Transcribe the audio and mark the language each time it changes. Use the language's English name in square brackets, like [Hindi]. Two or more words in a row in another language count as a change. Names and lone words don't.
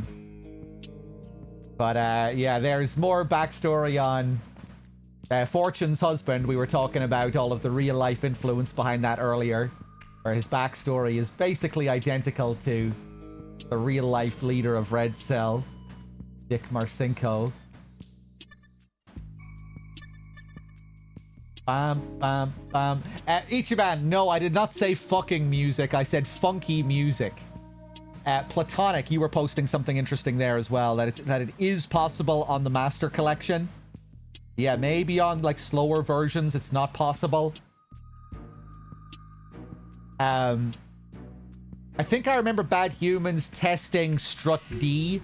[English] But yeah, there's more backstory on Fortune's husband. We were talking about all of the real life influence behind that earlier, where his backstory is basically identical to the real life leader of Red Cell, Dick Marcinko. Bam, bam, bam. Ichiban, no, I did not say fucking music. I said funky music. Platonic, you were posting something interesting there as well, that it is possible on the Master Collection Yeah, maybe on like slower versions it's not possible. I think I remember Bad Humans testing Strut D.